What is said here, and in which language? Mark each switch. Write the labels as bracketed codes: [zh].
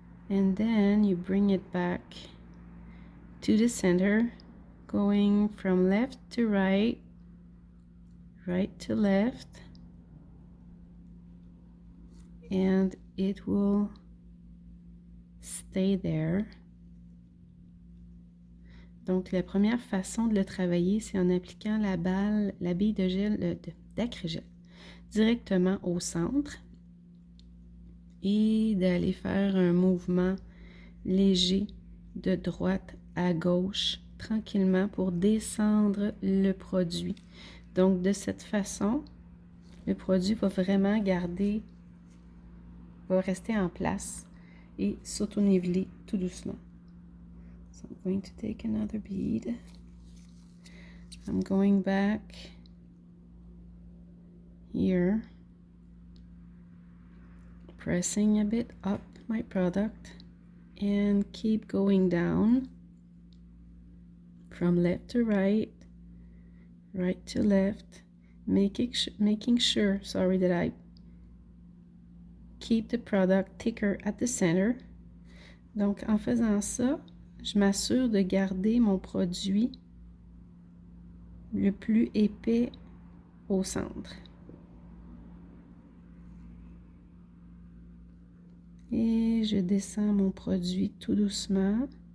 [en] and then you bring it back to the center, going from left to right, right to left, and it will stay there. [fr] Donc, la première façon de le travailler, c'est en appliquant la bille de gel d'Acrygel directement au centre et d'aller faire un mouvement léger de droite à gauche tranquillement pour descendre le produit. Donc, de cette façon, le produit va vraiment va rester en place et s'auto-niveler tout doucement. [en] So I'm going to take another bead. I'm going back here, pressing a bit up my product and keep going down from left to right, right to left, making sure, that I keep the product thicker at the center. [fr] Donc en faisant ça, je m'assure de garder mon produit le plus épais au centre. Et je descends mon produit tout doucement.